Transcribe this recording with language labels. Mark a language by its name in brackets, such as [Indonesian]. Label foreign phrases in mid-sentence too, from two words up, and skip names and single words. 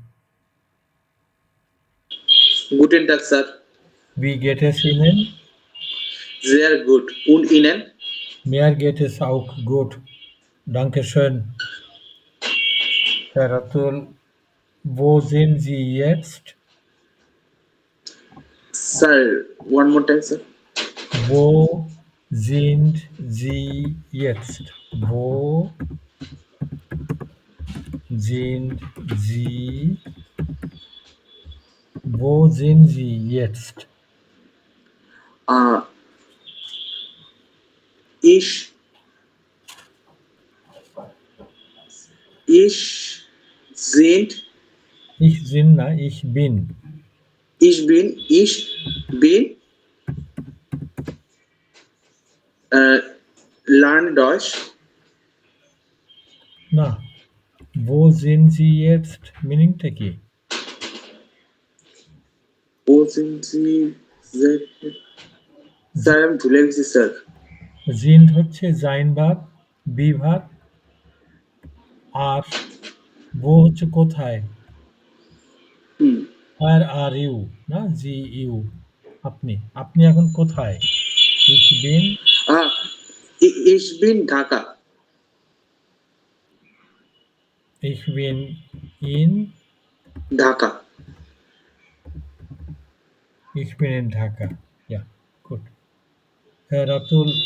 [German] Guten Tag, Sir. Wie geht es Ihnen? Sehr gut. Und Ihnen? Mir geht es auch gut. Dankeschön. Herr Ratul, wo sind Sie jetzt? [English] Sir, one more time, sir. [German] Wo sind Sie jetzt? Wo sind Sie jetzt? Ich sind. Ich bin. Ich bin. Lerne Deutsch. Na, wo sind Sie jetzt? [Bangla] Meaningটা কি? [German] Wo sind Sie? [English] Sir, [Bangla] আমি ভুলে গেছি স্যার। Sind হচ্ছে [English] sein verb, be verb, [Bangla] আর wo হচ্ছে কোথায়? [English] Where are you? [Bangla] না you. আপনি এখন কোথায়? [German] Ich bin. Ich bin ঢাকা। Ich bin in ঢাকা। Ich bin in Dhaka. [English] Yeah, good. [German] Herr Ratul,